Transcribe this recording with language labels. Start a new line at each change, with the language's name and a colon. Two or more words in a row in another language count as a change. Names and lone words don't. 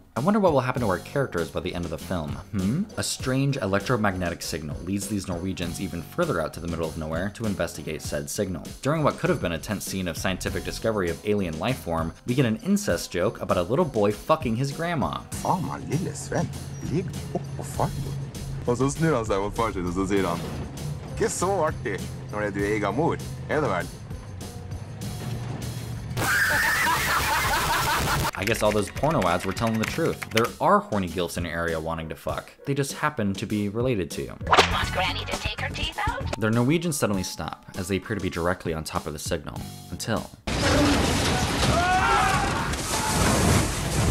English: I wonder what will happen to our characters by the end of the film, A strange electromagnetic signal leads these Norwegians even further out to the middle of nowhere to investigate said signal. During what could have been a tense scene of scientific discovery of alien life form, we get an incest joke about a little boy fucking his grandma.
Norwegian: Faen, lille Sven, ligg oppå farmor. Og så snur han seg mot far sin, og så sier han, ikke så artig når det er du egen mor, er det vel?
English: I guess all those porno ads were telling the truth. There are horny gilfs in your area wanting to fuck. They just happen to be related to you. Want Granny to take her teeth out? Their Norwegians suddenly stop, as they appear to be directly on top of the signal, until...